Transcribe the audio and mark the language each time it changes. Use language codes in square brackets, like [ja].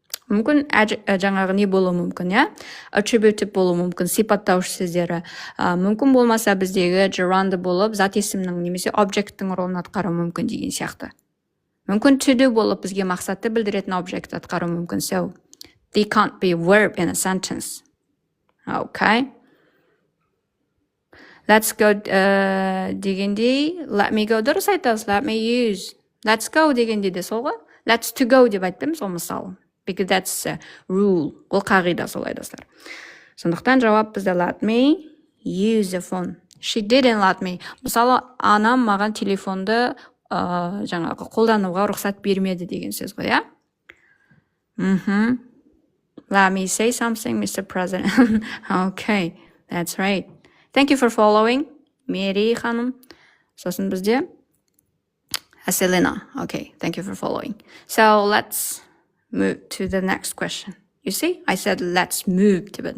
[kk] Мүмкін жаңағы не болуы мүмкін, attributive болуы мүмкін, сипаттауыш сөздері. Мүмкін болмаса біздегі gerund болып, зат есімнің немесе object'тің ролын атқару мүмкін деген сияқты. Мүмкін to do болып бізге мақсатты білдіретін object атқару мүмкін. [en] So, they can't be a verb in a sentence. Okay. Let's go дегенде, let me go дұрыс айтасыз, let me use. Let's go [kk] дегенде де сол ғой. [en] Let's to go [kk] деп айтпаймыз, ол мысалы. [en] Because that's a rule. [kk] Ол қағида солай, достар. Сондықтан жауап бізде [en] let me use the phone. She didn't let me. [kk] Мысалы, анам маған телефонды жаңағы қолдануға рұқсат бермеді деген сөз ғой, [en] Let me say something, Mr. President. Okay, that's right. Thank you for following. [kk] Mary ханым. Сосын бізде Selena. [en] Okay, thank you for following. So let's move to the next question. You see, I said let's move to it.